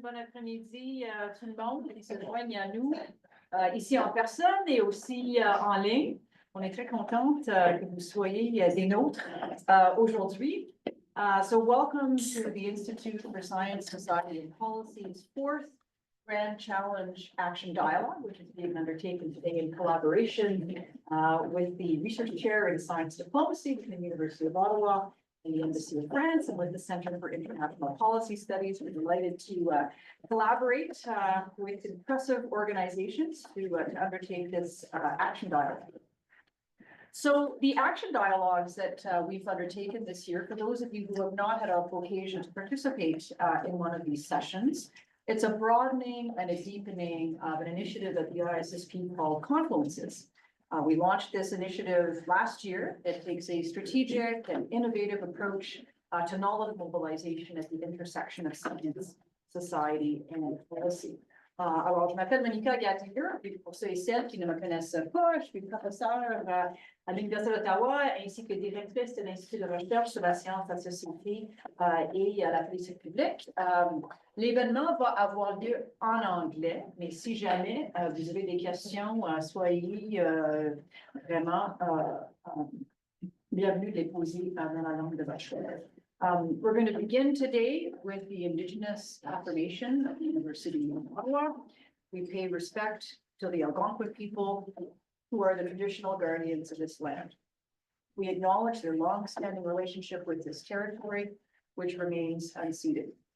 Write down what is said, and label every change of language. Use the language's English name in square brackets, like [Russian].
[French] Bon après-midi, tout le monde qui se joignent à nous ici en personne et aussi en ligne. On est très contente que vous soyez des nôtres aujourd'hui. [English] So welcome to the Institute for Science, Society and Policy's fourth Grand Challenge Action Dialogue, which is being undertaken today in collaboration with the Research Chair in Science Diplomacy within the University of Ottawa and the Embassy of France, and with the Center for International Policy Studies. We're delighted to collaborate with impressive organizations to undertake this action dialogue. So the action dialogues that we've undertaken this year, for those of you who have not had an occasion to participate in one of these sessions, it's a broadening and a deepening of an initiative that the ISSP called Confluences. We launched this initiative last year. It takes a strategic and innovative approach to knowledge mobilisation at the intersection of science, society, and policy. [French] Alors, je m'appelle Monica Gheciu, puis pour ceux et celles qui ne me connaissent pas, je suis professeure à l'Université d'Ottawa ainsi que directrice de l'Institut de recherche sur la science, la société et la politique publique. L'événement va avoir lieu en anglais, mais si jamais vous avez des questions, soyez vraiment bienvenus de les poser dans la langue de votre choix. [English] We're going to begin today with the Indigenous affirmation of the University of Ottawa. We pay respect to the Algonquin people who are the traditional guardians of this land. We acknowledge their long-standing relationship with this territory, which remains unceded.